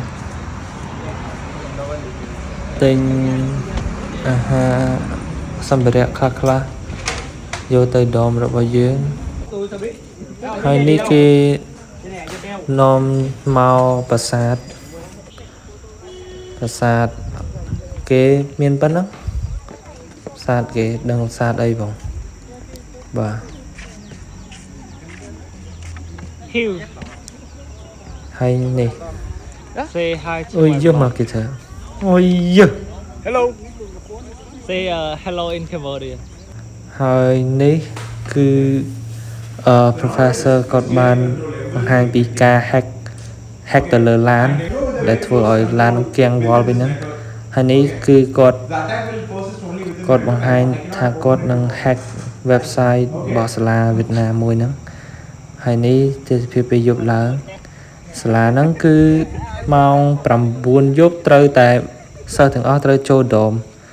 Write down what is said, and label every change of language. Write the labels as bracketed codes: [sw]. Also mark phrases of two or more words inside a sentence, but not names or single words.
[km] អាហារសម្ភារៈខ្លះយកទៅដមរបស់យើងហើយនេះគេនាំមកប្រាសាទគេមានប៉ុណ្ណឹងប្រាសាទគេដឹងប្រាសាទអីបងបាទ [en] Hill. [km] ហើយនេះ [en] Say hi to អូយ my [km] យកមក [en] vlog. [km] គេថាអូយយក [en] Hello. Say hello in Cambodia. [km] ហើយនេះគឺprofessor គាត់បានបង្ហាញពីការ hack ទៅលើឡានដែលធ្វើឲ្យឡានគៀងវល់វិញហ្នឹងហើយនេះគឺគាត់បង្ហាញថាគាត់នឹង hack website របស់សាលាវៀតណាមមួយហ្នឹងហើយនេះទិដ្ឋភាពពេលយប់ឡើងសាលាហ្នឹងគឺម៉ោង9យប់ត្រូវតែសិស្សទាំងអស់ត្រូវចូលដម